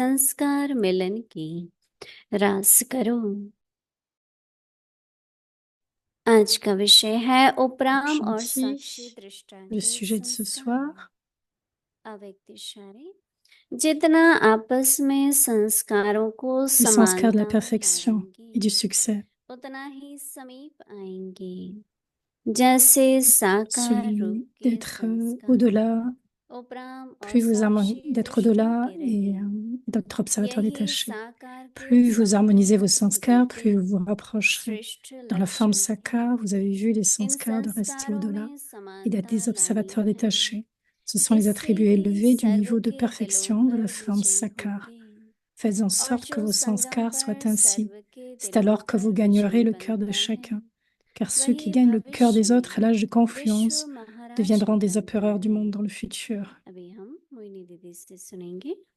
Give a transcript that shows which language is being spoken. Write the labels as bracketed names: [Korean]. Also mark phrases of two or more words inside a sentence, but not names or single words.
[Hindi] संस्कार मिलन की रास करो। आज का विषय है उपराम और साक्षी दृष्टा [French] Le [Hindi] के [French] sujet de ce [Hindi] संस्कार। [French] soir, [Hindi] अव्यक्तिशारी, जितना आपस में संस्कारों को [French] les संस्कार de [Hindi] समानता [French] la [Hindi] में [French] perfection et du [Hindi] लाएंगे, [French] succès, [Hindi] उतना ही समीप आएंगे। जैसे साकार रूप [French] celui [Hindi] के [French] d'être [Hindi] संस्कार [French] au-delà, [Hindi] उपराम और [French] plus vous [Hindi] साक्षी [French] d'être [Hindi] दृष्टा [French] au-delà [Hindi] के [French] et [Hindi] रहे। [French] d'être observateur [Hindi] यही [French] détaché. [Hindi] साकार के [French] Plus vous harmonisez vos [Hindi] संपूर्ण [French] sanskars, plus [Hindi] दिव्य [French] vous vous rapprocherez. [Hindi] श्रेष्ठ [French] Dans la forme [Hindi] लक्षण [French] sakar, [Hindi] है। [French] vous avez vu les [Hindi] इन [French] sanskars de rester [Hindi] संस्कारों [French] au-delà [Hindi] में [French] et d'être [Hindi] समानता [French] des observateurs [Hindi] लानी है। [French] détachés. Ce sont les [Hindi] इससे [French] attributs [Hindi] ही [French] élevés du [Hindi] सर्व [French] niveau de [Hindi] के [French] perfection [Hindi] दिलों [French] de la [Hindi] पर [French] forme [Hindi] विजयी [French] sakar. [Hindi] होंगे। [French] Faites en [Hindi] और [French] sorte que [Hindi] जो [French] vos [Hindi] संगम [French] sanskars soient [Hindi] पर [French] ainsi. [Hindi] सर्व के [French] C'est [Hindi] दिलों [French] alors que [Hindi] पर [French] vous gagnerez [Hindi] विजयी [French] le cœur de [Hindi] बनता है, [French] chacun. Car ceux qui [Hindi] वही [French] gagnent le cœur [Hindi] भविष्य [French] des autres à [Hindi] में [French] l'âge de [Hindi] विश्व [French] confluence [Hindi] महाराज [French] deviendront des [Hindi] बनता [French] empereurs du [Hindi] है। [French] monde dans le futur. [Hindi] अभी हम मोहिनी दीदी से सुनेंगे।